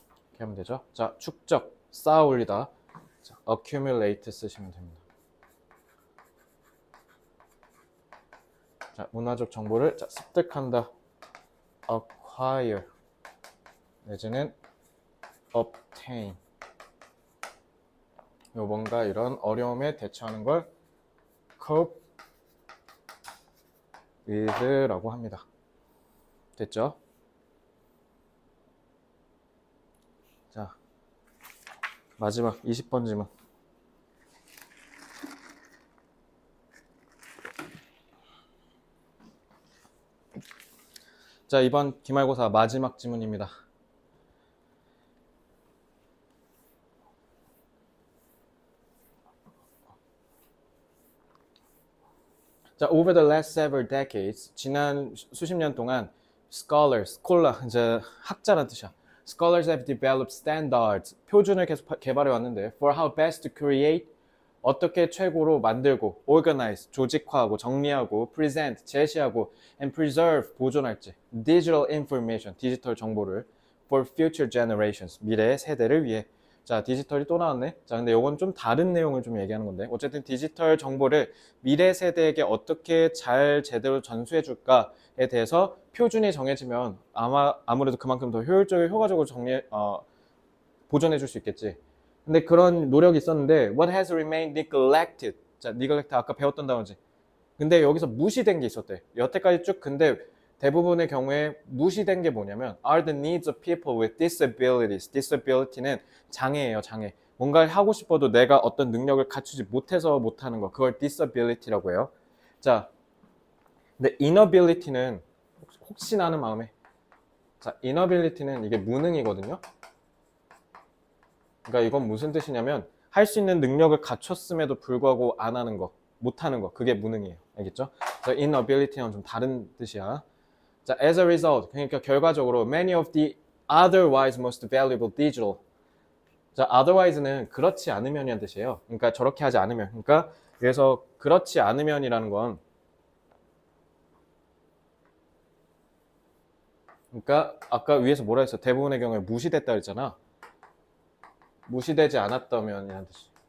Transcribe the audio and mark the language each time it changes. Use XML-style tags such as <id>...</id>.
<ko>이렇게 하면 되죠. 자, 축적, 쌓아 올리다. 자, accumulate 쓰시면 됩니다. 자, 문화적 정보를 습득한다.</ko> <en>acquire 내지는 obtain.</en> <ko>요 뭔가 이런 어려움에 대처하는 걸 cope with라고 합니다. 됐죠? 자, 마지막 20번 질문. 자, 이번 기말고사 마지막 지문입니다. 자,</ko> <en>over the last several decades,</en> <ko>지난 수십 년 동안 scholars, 이제 학자란 뜻이야.</ko> <en>Scholars have developed standards,</en> <ko>표준을 계속 개발해 왔는데</ko> <en>for how best to create,</en> <ko>어떻게 최고로 만들고</ko> <en>organize,</en> <ko>조직화하고 정리하고</ko> <en>present, 제시하고 and preserve, 보존할지 digital information, 디지털 정보를 for future generations,</en> <ko>미래의 세대를 위해. 자, 디지털이 또 나왔네. 자, 근데 이건 좀 다른 내용을 좀 얘기하는 건데 어쨌든 디지털 정보를 미래 세대에게 어떻게 잘 제대로 전수해 줄까에 대해서 표준이 정해지면 아무래도 그만큼 더 효율적이고 효과적으로 보존해 줄 수 있겠지. 근데 그런 노력이 있었는데</ko> <en>what has remained neglected.</en> <ko>자, neglect 아까 배웠던 단어지. 근데 여기서 무시된 게 있었대. 여태까지 쭉. 근데 대부분의 경우에 무시된 게 뭐냐면</ko> <en>are the needs of people with disabilities.</en> <ko>disability는 장애예요, 장애. 뭔가를 하고 싶어도 내가 어떤 능력을 갖추지 못해서 못하는 거. 그걸 disability라고 해요. 자, 근데 inability는 혹시나 하는 마음에. 자, inability는 이게 무능이거든요. 그러니까 이건 무슨 뜻이냐면 할 수 있는 능력을 갖췄음에도 불구하고 안 하는 거, 못 하는 거. 그게 무능이에요. 알겠죠? 그래서 inability는 좀 다른 뜻이야.</ko> <en>자, as a result,</en> <ko>그러니까 결과적으로</ko> <en>many of the otherwise most valuable digital.</en> <ko>자, otherwise는 그렇지 않으면이란 뜻이에요. 그러니까 저렇게 하지 않으면. 그러니까 그래서 그렇지 않으면이라는 건 그러니까 아까 위에서 뭐라 했어? 대부분의 경우에 무시됐다 그랬잖아. 무시되지 않았다면이라는 뜻이.</ko>